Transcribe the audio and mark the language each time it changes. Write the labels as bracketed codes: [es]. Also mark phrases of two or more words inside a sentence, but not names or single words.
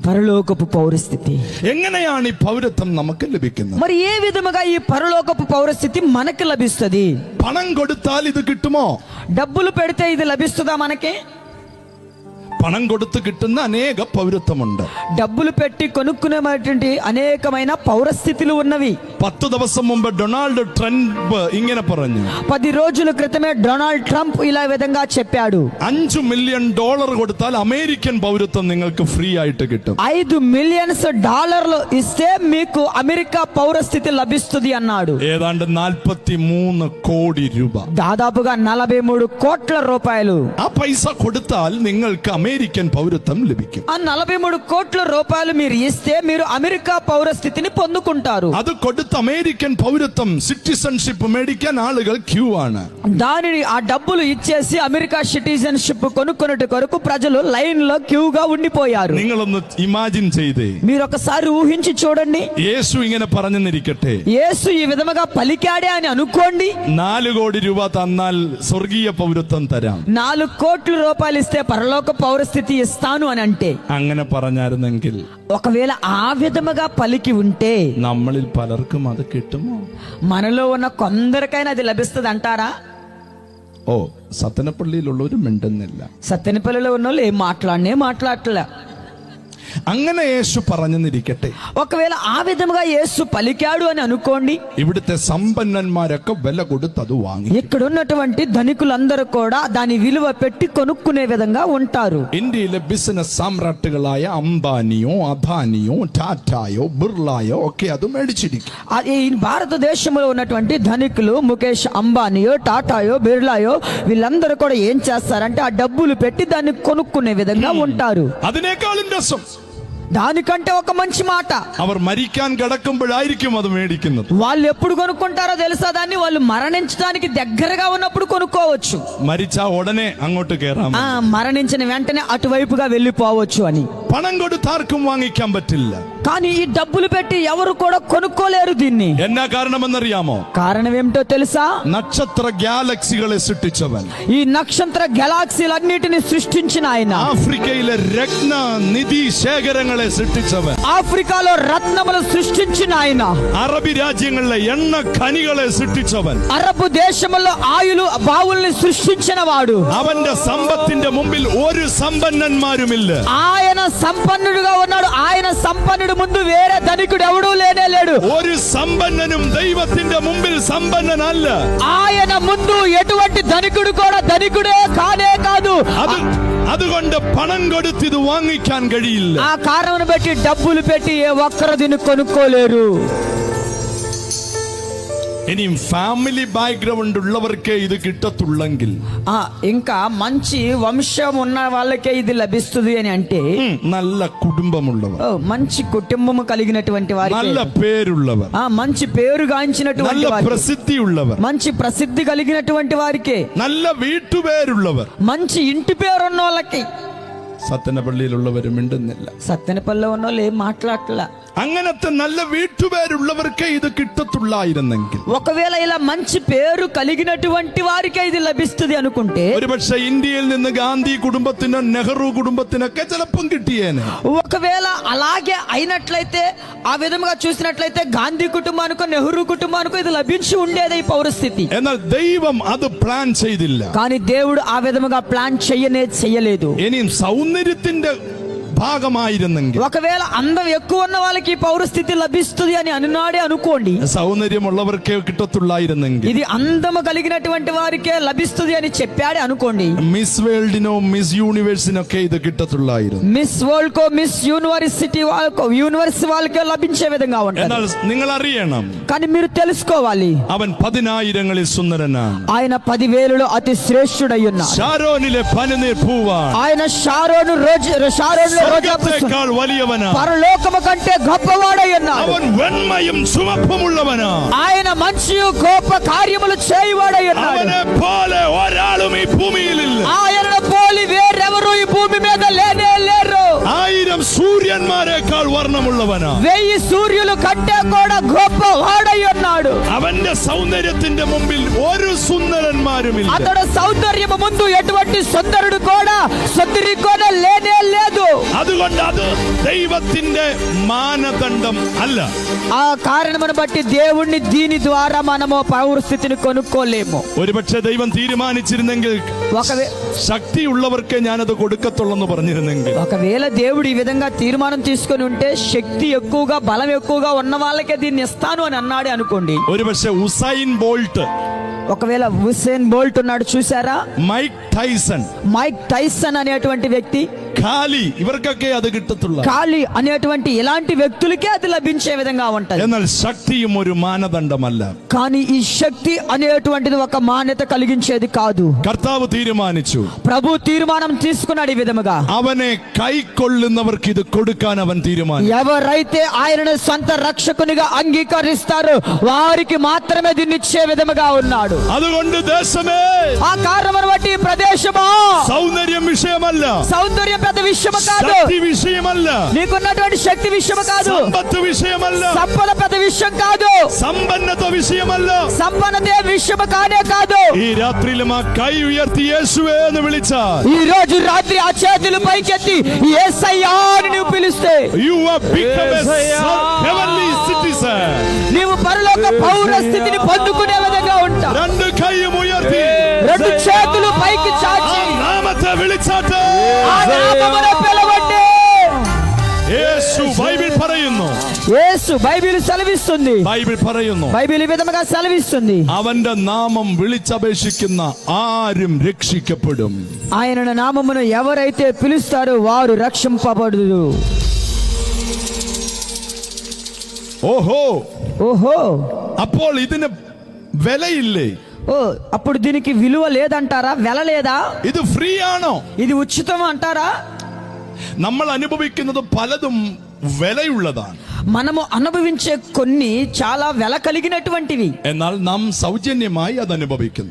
[te] పరలోకపు పౌరస్థితి. [ml] എങ്ങനെയാണ് ഈ പൗരത്വം നമുക്ക് ലഭിക്കുന്നത്? [te] మరి ఏ విధముగా ఈ పరలోకపు పౌరస్థితి మనకి లభిస్తుంది? [ml] പണം കൊടുത്താൽ ഇത് കിട്ടുമോ? [te] డబ్బులు పెడితే ఇది లభిస్తుందా మనకి? [ml] പണം കൊടുത്ത് കിട്ടുന്ന അനേക പൗരത്വമുണ്ട്. [te] డబ్బులు పెట్టి కొనుక్కునేటువంటి అనేకమైన పౌరస్థితులు ఉన్నవి. [ml] 10 ദിവസം മുമ്പ് ഡൊണാൾഡ് ട്രംപ് ഇങ്ങനെ പറഞ്ഞു. [te] 10 రోజుల క్రితమే డొనాల్డ్ ట్రంప్ ఇలా విధంగా చెప్పాడు, [ml] $5 മില്യൺ കൊടുത്താൽ അമേരിക്കൻ പൗരത്വം നിങ്ങൾക്ക് ഫ്രീ ആയിട്ട് കിട്ടും. [te] $5 మిలియన్ ఇస్తే మీకు అమెరికా పౌరస్థితి లభిస్తుంది అన్నాడు. [ml] ഏതാണ്ട് 43 കോടി രൂപ, [te] దాదాపుగా 43 కోట్ల రూపాయలు. [ml] ആ പൈസ കൊടുത്താൽ നിങ്ങൾക്ക് അമേരിക്കൻ പൗരത്വം ലഭിക്കും. [te] ఆ 43 కోట్ల రూపాయలు మీరు ఇస్తే మీరు అమెరికా పౌరస్థితిని పొందుకుంటారు. [ml] അത് കൊടുത്ത് അമേരിക്കൻ പൗരത്വം സിറ്റിസൺഷിപ്പ് മേടിക്കാൻ ആളുകൾ ക്യൂ ആണ്. [te] దానిని ఆ డబ్బులు ఇచ్చేసి అమెరికా సిటిజన్షిప్ కొనుక్కున్నట్టు కొరకు ప్రజలు లైన్ లో క్యూగా ఉండిపోయారు. [ml] നിങ്ങളൊന്ന് ഇമാജിൻ ചെയ്തേ, [te] మీరు ఒకసారి ఊహించి చూడండి. [ml] യേശു ഇങ്ങനെ പറഞ്ഞെന്നിരിക്കട്ടെ, [te] యేసు ఈ విధముగా పలికాడే అని అనుకోండి. [ml] 4 കോടി രൂപ തന്നാൽ സ്വർഗീയ പൗരത്വം തരാം. [te] 4 కోట్ల రూపాయలు ఇస్తే పరలోక పౌరస్థితి ఇస్తాను అని అంటే, [ml] അങ്ങനെ പറഞ്ഞായിരുന്നെങ്കിൽ [te] ఒకవేళ ఆ విధముగా పలికి ఉంటే [ml] നമ്മളിൽ പലർക്കും അത് കിട്ടുമോ? [te] మనలో ఉన్న కొందరికైనా అది లభిస్తుంది అంటారా? [ml] ഓ, സത്തനപ്പള്ളിയിലുള്ളവരും മിണ്ടുന്നില്ല. [te] సత్తెనపల్లిలో ఉన్న వాళ్ళు ఏం మాట్లాడట్లే. [ml] അങ്ങനെ യേശു പറഞ്ഞെന്നിരിക്കട്ടെ, [te] ఒకవేళ ఆ విధముగా యేసు పలికాడు అని అనుకోండి. [ml] ഇവിടുത്തെ സമ്പന്നന്മാരൊക്കെ വില കൊടുത്ത് അത് വാങ്ങി. [te] ఇక్కడ ఉన్నటువంటి ధనికులందరూ కూడా దాని విలువ పెట్టి కొనుక్కునే విధంగా ఉంటారు. [ml] ഇന്ത്യയിലെ ബിസിനസ് സാമ്രാട്ടുകളായ അംബാനിയോ അദാനിയോ ടാറ്റായോ ബിർളായോ ഒക്കെ അത് മേടിച്ചിരിക്കും. [te] ఈ భారతదేశంలో ఉన్నటువంటి ధనికులు ముఖేష్ అంబానీయో టాటాయో బిర్లాయో వీళ్ళందరూ కూడా ఏం చేస్తారంటే ఆ డబ్బులు పెట్టి దాన్ని కొనుక్కునే విధంగా ఉంటారు. [ml] അതിനേക്കാളും രസം, [te] దానికంటే ఒక మంచి మాట, [ml] അവർ മരിക്കാൻ കിടക്കുമ്പോഴായിരിക്കും അത് മേടിക്കുന്നത്. [te] వాళ్ళు ఎప్పుడు కొనుక్కుంటారో తెలుసా? దాన్ని వాళ్ళు మరణించడానికి దగ్గరగా ఉన్నప్పుడు కొనుక్కోవచ్చు. [ml] മരിച്ചാ ഉടനെ അങ്ങോട്ട് കയറാം. [te] మరణించిన వెంటనే అటువైపుగా వెళ్ళిపోవచ్చు అని. [ml] പണം കൊടുത്താർക്കും വാങ്ങിക്കാൻ പറ്റില്ല. [te] కానీ ఈ డబ్బులు పెట్టి ఎవరు కూడా కొనుక్కోలేరు దీన్ని. [ml] എന്നാ കാരണമെന്നറിയാമോ? [te] కారణం ఏమిటో తెలుసా? [ml] നക്ഷത്ര ഗാലക്സികളെ സൃഷ്ടിച്ചവൻ, [te] ఈ నక్షత్ర గెలాక్సీలన్నిటిని సృష్టించిన ఆయన, [ml] ആഫ്രിക്കയിലെ രത്ന നിധി ശേഖരങ്ങളെ സൃഷ്ടിച്ചവൻ, [te] ఆఫ్రికాలో రత్నములు సృష్టించిన ఆయన, [ml] അറബി രാജ്യങ്ങളിലെ എണ്ണ ഖനികളെ സൃഷ്ടിച്ചവൻ, [te] అరబు దేశములో ఆయులు బావుల్ని సృష్టించిన వాడు. [ml] അവന്റെ സമ്പത്തിന്റെ മുമ്പിൽ ഒരു സമ്പന്നന്മാരുമില്ല. [te] ఆయన సంపన్నుడుగా ఉన్నాడు. ఆయన సంపన్నుడు ముందు వేరే ధనికుడు ఎవడూ లేడు. [ml] ഒരു സമ്പന്നനും ദൈവത്തിന്റെ മുമ്പിൽ സമ്പന്നനല്ല. [te] ఆయన ముందు ఎటువంటి ధనికుడు కూడా ధనికుడే కానే కాదు. [ml] അതുകൊണ്ട് പണം കൊടുത്ത് ഇത് വാങ്ങിക്കാൻ കഴിയില്ല. [te] ఆ కారణం బట్టి డబ్బులు పెట్టి ఏ ఒక్కరు దీన్ని కొనుక్కోలేరు. [ml] ഇനിയും [en] family background [ml] ഉള്ളവർക്കേ ഇത് കിട്ടത്തുള്ളെങ്കിൽ, [te] ఇంకా మంచి వంశం ఉన్న వాళ్ళకే ఇది లభిస్తుంది అని అంటే, [ml] നല്ല കുടുംബമുള്ളവർ, [te] మంచి కుటుంబము కలిగినటువంటి వారు, [ml] നല്ല പേരുള്ളവർ, [te] మంచి పేరు గాంచినటువంటి [ml] നല്ല [te] వారు, [ml] പ്രസിദ്ധിയുള്ളവർ, [te] మంచి ప్రసిద్ధి కలిగినటువంటి వారికే, [ml] നല്ല വീട്ടുപേരുള്ളവർ, [te] మంచి ఇంటి పేరున్న వాళ్ళకి, [ml] സത്തനപള്ളിയിലുള്ളവരും മിണ്ടുന്നില്ല. [te] సత్తెనపల్లిలో ఉన్న వాళ్ళు ఏం మాట్లాడట్లా. [ml] അങ്ങനത്തെ നല്ല വീട്ടുപേരുള്ളവർക്ക് ഇത് കിട്ടത്തുള്ളായിരുന്നെങ്കിൽ, [te] ఒకవేళ ఇలా మంచి పేరు కలిగినటువంటి వారికే ఇది లభిస్తుంది అనుకుంటే, [ml] ഒരുപക്ഷെ ഇന്ത്യയിൽ നിന്ന് ഗാന്ധി കുടുംബത്തിനോ നെഹ്റു കുടുംബത്തിനൊക്കെ ചിലപ്പം കിട്ടിയേനെ. [te] ఒకవేళ అలాగే అయినట్లయితే, ఆ విధముగా చూసినట్లయితే గాంధీ కుటుంబానికో నెహ్రూ కుటుంబానికో ఇది లభించి ఉండేది ఈ పౌరస్థితి. [ml] എന്നാൽ ദൈവം അത് പ്ലാൻ ചെയ്തില്ല. [te] కానీ దేవుడు ఆ విధముగా ప్లాన్ చెయ్యలేదు. [ml] ഇനിയും സൗന്ദര്യത്തിന്റെ ഭാഗമായിരുന്നെങ്കിൽ, [te] ఒకవేళ అందం ఎక్కువ ఉన్న వాళ్ళకి ఈ పౌరస్థితి లభిస్తుంది అని అన్నాడే అనుకోండి, [ml] സൗന്ദര്യമുള്ളവർക്കേ കിട്ടത്തുള്ളായിരുന്നെങ്കിൽ, [te] ఇది అందము కలిగినటువంటి వారికే లభిస్తుంది అని చెప్పాడే అనుకోండి, [ml] മിസ് വേൾഡിനോ മിസ് യൂണിവേഴ്സിനൊക്കെ ഇത് കിട്ടത്തുള്ളായിരുന്നു. [te] మిస్ వరల్డ్ కో మిస్ యూనివర్సిటీ వాళ్ళకో యూనివర్స్ వాళ్ళకే లభించే విధంగా ఉంటుంది. [ml] എന്നാൽ നിങ്ങൾ അറിയണം, [te] కానీ మీరు తెలుసుకోవాలి, [ml] അവൻ 10,000-ൽ സുന്ദരനാണ്. [te] ఆయన 10,000లో అతి శ్రేష్ఠుడై ఉన్నాడు. [ml] ഷാരോനിലെ പനിനീർ പൂവാണ്. [te] ఆయన షారోను [ml] സ്വർഗ്ഗത്തെക്കാൾ വലിയവനാണ്. [te] పరలోకము కంటే గొప్పవాడై ఉన్నాడు. [ml] അവൻ വെണ്മയും ചുവപ്പുമുള്ളവനാണ്. [te] ఆయన మంచియు గొప్ప కార్యములు చేయువాడై ఉన్నాడు. [ml] അവനെ പോലെ ഒരാളും ഈ ഭൂമിയിലില്ല. [te] ఆయనను పోలి వేరెవరు ఈ భూమి మీద లేనే లేరు. [ml] 1000 സൂര്യന്മാരെക്കാൾ വർണ്ണമുള്ളവനാണ്. [te] 1000 సూర్యులు కంటే కూడా గొప్పవాడై ఉన్నాడు. [ml] അവന്റെ സൗന്ദര്യത്തിന്റെ മുമ്പിൽ ഒരു സുന്ദരന്മാരുമില്ല. [te] అతడు సౌందర్యము ముందు ఎటువంటి సుందరుడు కూడా సుందరి కూడా లేనే లేదు. [ml] അതുകൊണ്ട് അത് ദൈവത്തിന്റെ മാനദണ്ഡം അല്ല. [te] ఆ కారణమును బట్టి దేవుణ్ణి దీని ద్వారా మనము పౌరస్థితిని కొనుక్కోలేము. [ml] ഒരുപക്ഷെ ദൈവം തീരുമാനിച്ചിരുന്നെങ്കിൽ, ശക്തിയുള്ളവർക്കേ ഞാനത് കൊടുക്കത്തുള്ളെന്ന് പറഞ്ഞിരുന്നെങ്കിൽ, [te] ఒకవేళ దేవుడు ఈ విధంగా తీర్మానం తీసుకొని ఉంటే, శక్తి ఎక్కువగా బలం ఎక్కువగా ఉన్న వాళ్ళకే దీన్ని ఇస్తాను అని అన్నాడే అనుకోండి. [ml] ഒരുപക്ഷെ ഉസൈൻ ബോൾട്ട്, [te] ఒకవేళ హుసేన్ బోల్ట్ ఉన్నాడు చూసారా, మైక్ టైసన్, మైక్ టైసన్ అనేటువంటి వ్యక్తి, [ml] ഖാലി, ഇവർക്കൊക്കെ അത് കിട്ടത്തുള്ള. [te] ఖాళీ అనేటువంటి ఇలాంటి వ్యక్తులకే అది లభించే విధంగా ఉంటది. [ml] എന്നാൽ ശക്തിയും ഒരു മാനദണ്ഡമല്ല. [te] కానీ ఈ శక్తి అనేటువంటిది ఒక మాన్యత కలిగించేది కాదు. [ml] കർത്താവ് തീരുമാനിച്ചു, [te] ప్రభు తీర్మానం తీసుకున్నాడు ఈ విధముగా. [ml] അവനെ കൈക്കൊള്ളുന്നവർക്ക് ഇത് കൊടുക്കാൻ അവൻ തീരുമാനിച്ചു. [te] ఎవరైతే ఆయనను సొంత రక్షకునిగా అంగీకరిస్తారో వారికి మాత్రమే దీన్ని ఇచ్చే విధముగా ఉన్నాడు. [ml] അതുകൊണ്ട് ദേശമേ, [te] ఆ కారణమును బట్టి ఈ ప్రదేశమా, [ml] സൗന്ദര്യം വിഷയമല്ല, [te] సౌందర్యం పెద్ద విషయము కాదు, [ml] ശക്തി വിഷയമല്ല, [te] నీకున్నటువంటి శక్తి విషయము కాదు, [ml] സമ്പത്ത് വിഷയമല്ല, [te] సంపద పెద్ద విషయం కాదు, [ml] സമ്പന്നത വിഷയമല്ല. [te] సంపన్నదే విషయము కానే కాదు. [ml] ഈ രാത്രിയിലും ആ കൈ ഉയർത്തി യേശുവേ എന്ന് വിളിച്ചാൽ, [te] ఈ రోజు రాత్రి ఆ చేతులు పైకెత్తి యేసయ్యా అని నువ్వు పిలిస్తే, [en] you have become a heavenly citizen. [te] నీవు పరలోక పౌర స్థితిని పొందుకునే విధంగా ఉంటావు. [ml] രണ്ട് കൈയും ഉയർത്തി, [te] రెండు చేతులు పైకి [ml] ആ [te] చాచి [ml] നാമത്തെ വിളിച്ചാട്ടെ. [te] ఆ నామమును పిలవండి. [ml] യേശു ബൈബിൾ പറയുന്നു, [te] యేసు బైబిల్ సెలవిస్తుంది, [ml] ബൈബിൾ പറയുന്നു, [te] బైబిల్ ఈ విధముగా సెలవిస్తుంది, [ml] അവന്റെ നാമം വിളിച്ചപേക്ഷിക്കുന്ന ആരും രക്ഷിക്കപ്പെടും. [te] ఆయన నామమును ఎవరైతే పిలుస్తారో వారు రక్షింపబడుదురు. [ml] ഓഹോ, [te] ఓహో, [ml] അപ്പോൾ ഇതിന് വിലയില്ലേ? [te] ఓ అప్పుడు దీనికి విలువ లేదంటారా? వెల లేదా? [ml] ഇത് ഫ്രീ ആണോ? [te] ఇది ఉచితం అంటారా? [ml] നമ്മൾ അനുഭവിക്കുന്നത് പലതും വിലയുള്ളതാണ്. [te] మనము అనుభవించే కొన్ని చాలా వెల కలిగినటువంటివి, [ml] എന്നാൽ നാം സൗജന്യമായി അത് അനുഭവിക്കുന്നു.